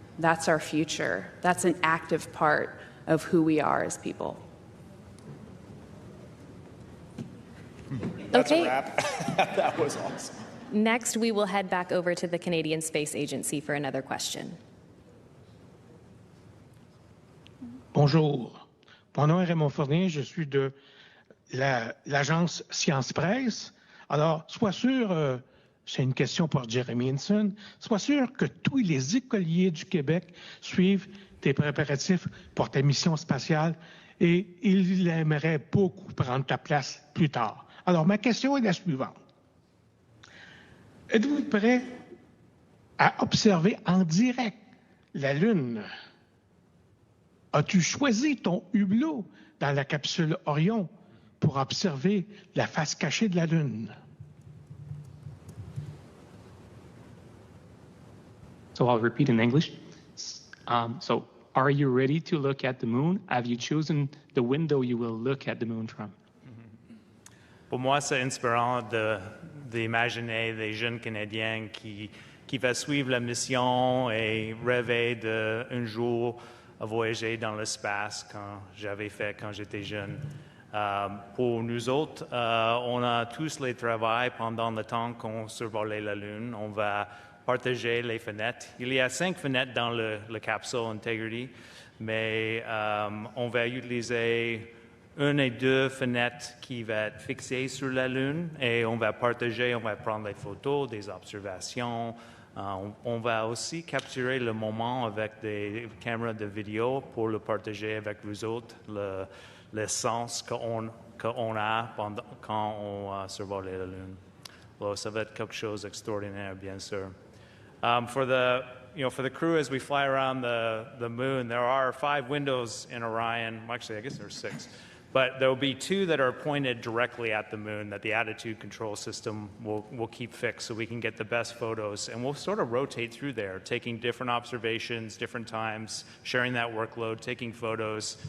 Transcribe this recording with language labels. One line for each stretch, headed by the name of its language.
English: That's our future. That's an active part of who we are as people. That's Okay. a wrap. That was awesome. Next, we will head back over to the Canadian Space Agency for another question.
French: Bonjour. Mon nom est Raymond Fournier, je suis de l'agence Science Presse. Alors, sois sûr, c'est une question pour Jeremy Hinson, sois sûr que tous les écoliers du Québec suivent tes préparatifs pour ta mission spatiale et ils aimeraient beaucoup prendre ta place plus tard. Alors, ma question est la suivante. Êtes-vous prêt à observer en direct la Lune? As-tu choisi ton hublot dans la capsule Orion pour observer la face cachée de la Lune?
English: So I'll repeat in English. So are you ready to look at the moon? Have you chosen the window you will look at the moon from?
French: Pour moi, c'est inspirant d'imaginer des jeunes Canadiens qui vont suivre la mission et rêver d'un jour voyager dans l'espace quand j'étais jeune. Pour nous autres, on a tous les travaux pendant le temps qu'on survolait la Lune. On va partager les fenêtres. Il y a 5 fenêtres dans la capsule Integrity, mais on va utiliser 1 et 2 fenêtres qui vont être fixées sur la Lune et on va partager, on va prendre des photos, des observations. On va aussi capturer le moment avec des caméras de vidéo pour le partager avec vous autres, le sens qu'on a quand on survole la Lune. Alors, ça va être quelque chose d'extraordinaire, bien sûr.
English: For the crew, as we fly around the moon, there are 5 windows in Orion. Actually, I guess there's 6. But there will be 2 that are pointed directly at the moon that the attitude control system will keep fixed so we can get the best photos. And we'll sort of rotate through there, taking different observations, different times, sharing that workload, taking photos.